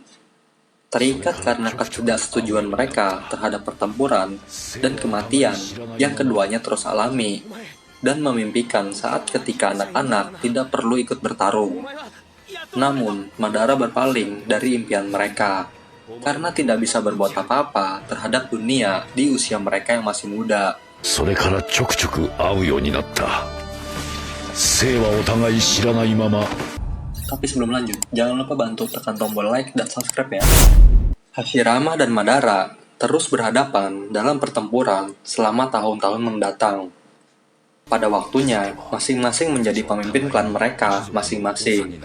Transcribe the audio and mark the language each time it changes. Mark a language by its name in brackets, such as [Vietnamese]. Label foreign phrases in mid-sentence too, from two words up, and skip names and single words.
[Indonesian] Terikat karena ketidaksetujuan mereka terhadap pertempuran dan kematian yang keduanya terus alami, dan memimpikan saat ketika anak-anak tidak perlu ikut bertarung. Namun, Madara berpaling dari impian mereka, karena tidak bisa berbuat apa-apa terhadap dunia di usia mereka yang masih muda. [Japanese] それからちょくちょく会うようになった。生はお互い知らないまま。 [Indonesian] Tapi sebelum lanjut, jangan lupa bantu tekan tombol like dan subscribe ya. Hashirama dan Madara terus berhadapan dalam pertempuran selama tahun-tahun mendatang. Pada waktunya, masing-masing menjadi pemimpin klan mereka masing-masing.